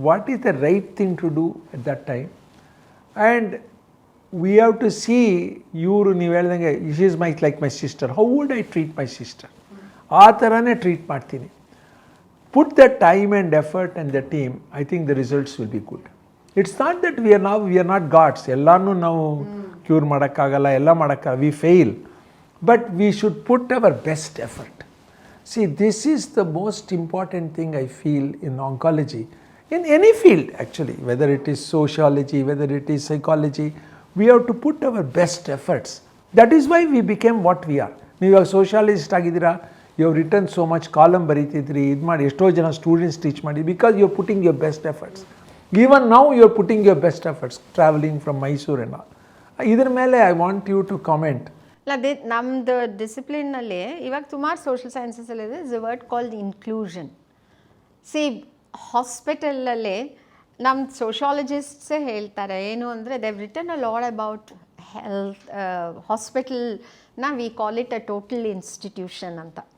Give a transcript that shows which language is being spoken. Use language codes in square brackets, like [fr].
[en] What is the right thing to do at that time. And we have to see, [kn] ಇವರು ನೀವು ಹೇಳ್ದಂಗೆ [en] Is is like my sister, how would I treat my sister? [kn] ಆ ಥರನೇ treat ಮಾಡ್ತೀನಿ. [en] Put the time and effort and the team, I think the results will be good. It's not that we are not gods. [kn] ಎಲ್ಲನೂ ನಾವು cure ಮಾಡೋಕ್ಕಾಗಲ್ಲ, ಎಲ್ಲ ಮಾಡೋಕ್ಕಾಗಲ್ಲ, [en] We fail. But we should put our best effort. See this is the most important thing I feel in oncology, in any field actually, whether it is sociology, whether it is psychology, we have to put our best efforts. That is why we became what we are. ನೀವು sociologist ಆಗಿದ್ದೀರಾ, you have written so much, column [kn] ಬರೀತಿದ್ರಿ, ಇದು ಮಾಡಿ ಎಷ್ಟೋ ಜನ students teach ಮಾಡಿ, [en] because you are putting your best efforts. Even now you are putting your best efforts, traveling from Mysore and all. [kn] ಇದ್ರ ಮೇಲೆ [en] I want you to comment. [kn] ಅದೇ ನಮ್ಮದು ಡಿಸಿಪ್ಲಿನಲ್ಲಿ ಇವಾಗ ಸುಮಾರು social ಸೈನ್ಸಸಲ್ಲಿದೆ, [en] Is a word called inclusion. [kn] C ಹಾಸ್ಪಿಟಲಲ್ಲಿ ನಮ್ಮ ಸೋಷಿಯಾಲಜಿಸ್ಟ್ಸೇ ಹೇಳ್ತಾರೆ ಏನು ಅಂದರೆ, [en] They have written a lot about health ಹಾಸ್ಪಿಟಲ್ನ we call it a total institution ಅಂತ.